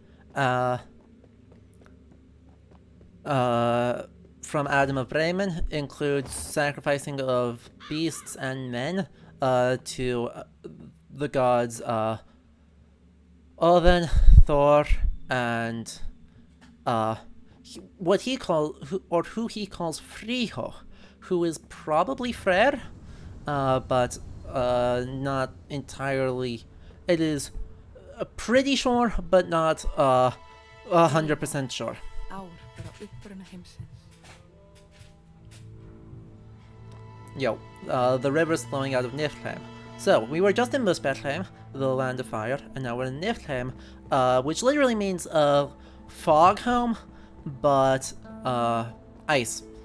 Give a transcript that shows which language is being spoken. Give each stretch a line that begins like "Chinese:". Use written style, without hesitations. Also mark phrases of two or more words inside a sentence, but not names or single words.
English: From Adam of Bremen includes sacrificing of beasts and men to the gods Odin, Thor, and who he calls Friho, who is probably Freyr, but not entirely. It is pretty sure, but not 100% sure.
Icelandic: Ár vera uppruna heimsins.
English: Yo, the river's flowing out of Niflheim. So, we were just in Muspelheim, the land of fire, and now we're in Niflheim, which literally means fog home, but ice.